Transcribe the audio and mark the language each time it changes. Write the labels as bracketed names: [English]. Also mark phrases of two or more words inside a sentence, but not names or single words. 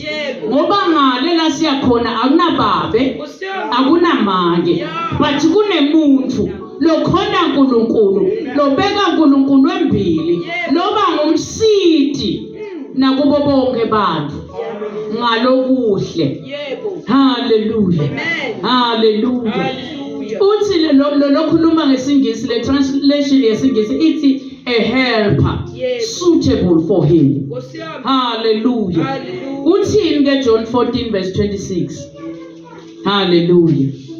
[Swati] Ngoba ngale la siyakhona akunababe akunamanje but kunemuntu lokhona uNkulunkulu lobeka uNkulunkulu embili loba ngumsidi nakubo bonke abantu ngalokuhle. Hallelujah. Hallelujah. Uthi lokhuluma ngesingisi le translation yesingisi ithi [English] a helper suitable for him. [Swati] Hallelujah. Uthini ke John 14 verse 26. Hallelujah.